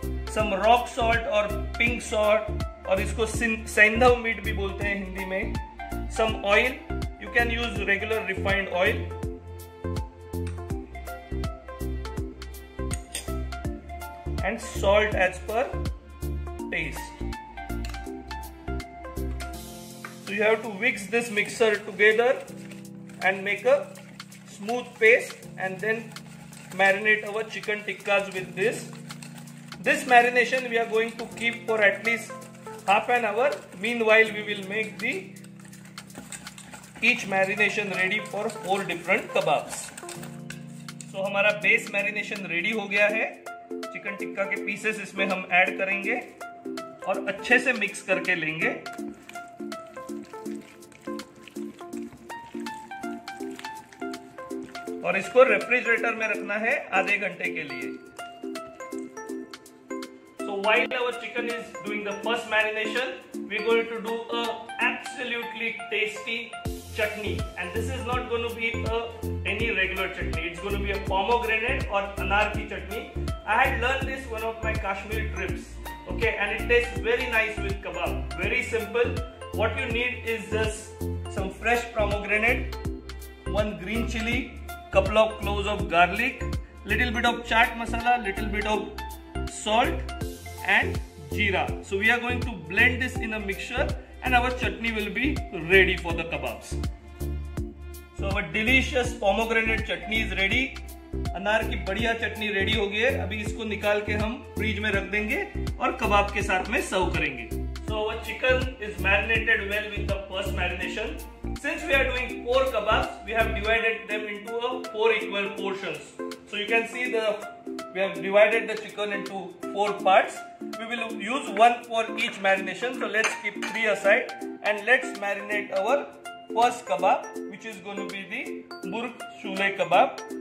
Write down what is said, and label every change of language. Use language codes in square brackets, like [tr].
[en] Some rock salt or pink salt, [hi] और इसको Sendhav meet भी बोलते हैं हिंदी में. [en] Some oil. You can use regular refined oil. And salt as per taste. So you have to mix this mixer together and make a smooth paste, and then marinate our chicken tikkas with this. This marination we are going to keep for at least half an hour. Meanwhile, we will make each marination ready for 4 different kebabs. [hi] So हमारा base marination ready हो गया है. Chicken tikka के pieces इसमें हम add करेंगे और अच्छे से मिक्स करके लेंगे. और इसको रेफ्रिजरेटर में रखना है आधे घंटे के लिए. [en] So while our chicken is doing the first marination, we are going to do a absolutely tasty chutney, and this is not going to be any regular chutney. It's going to be a pomegranate or anar ki chutney. I had learned this one of my Kashmir trips. Okay, and it tastes very nice with kebab. Very simple. What you need is just some fresh pomegranate, 1 green chili, couple of cloves of garlic, little bit of chaat masala, little bit of salt and jeera. So we are going to blend this in a mixture and our chutney will be ready for the kebabs. So our delicious pomegranate chutney is ready. [hi] अनार की बढ़िया चटनी ready हो गई है. अभी इसको निकाल के हम फ्रिज में रख देंगे और कबाब के साथ में सर्व करेंगे. [en] So our chicken is marinated well with the first marination. Since we are doing 4 kebabs, we have divided them into 4 equal portions. So you can see we have divided the chicken into 4 parts. We will use 1 for each marination. So let's keep 3 aside and let's marinate our first kebab, which is going to be the Murg Chule kebab.